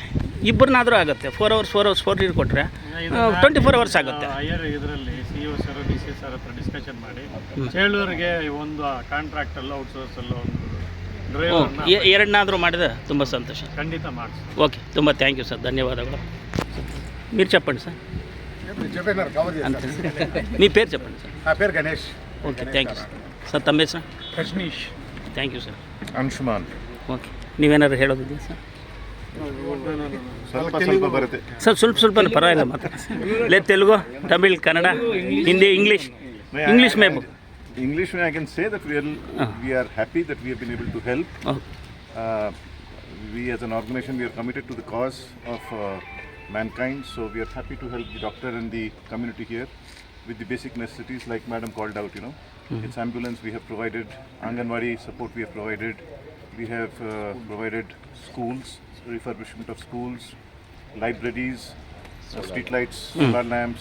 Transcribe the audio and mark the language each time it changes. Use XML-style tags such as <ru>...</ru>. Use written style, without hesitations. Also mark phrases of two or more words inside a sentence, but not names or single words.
<kn>2 ಆಗುತ್ತೆ. 4 ಅವರ್ಸ್ 4 ಕೊಟ್ಟರೆ 24 ಅವರ್ಸ್ ಆಗುತ್ತೆ. ಇದರಲ್ಲಿ CEO ಸರ್, DC ಸರ್ ಹತ್ರ ಡಿಸ್ಕಷನ್ ಮಾಡಿ ಚೇಳೂರಿಗೆ ಒಂದು ಕಾಂಟ್ರಾಕ್ಟಲ್ಲೋ ಔಟ್ಸೋರ್ಸಲ್ಲೋ ಒಂದು ಡ್ರೈವರ್ನ 2 ಮಾಡಿದ್ರೆ ತುಂಬ ಸಂತೋಷ. ಖಂಡಿತ ಮಾಡಿಸಿ. ಓಕೆ, ತುಂಬ</kn> <en>thank you sir,</en> <te>ధన్యవాదాలు. మీరు చెప్పండి సార్. అంతే. మీ పేరు చెప్పండి సార్. నా పేరు గణేష్.</te> <en>Okay, thank you sir.</en> <kn>ಸರ್, ತಮ್ಮ ಹೆಸರು? ರಶ್ಮೀಶ್.</kn> <en>Thank you sir.</en> <kn>ಅಂಶುಮಾನ್. ಓಕೆ, ನೀವೇನಾದ್ರು ಹೇಳೋದಿದೆಯಾ ಸರ್? ಸ್ವಲ್ಪ ಬರುತ್ತೆ ಸರ್, ಸ್ವಲ್ಪ ಪರವಾಗಿಲ್ಲ ಮಾತಾಡಿ. ಲೇ, ತೆಲುಗು, ತಮಿಳ್, ಕನ್ನಡ, ಹಿಂದಿ, ಇಂಗ್ಲೀಷ್ में</kn> <en>English में I can say that we are happy that we have been able to help We as an organization, we are committed to the cause of mankind, so we are happy to help the doctor and the community here with the basic necessities like Madam called out, It's ambulance we have provided, Anganwadi support we have provided, we have provided schools, refurbishment of schools, libraries, street lights, solar lamps.</en>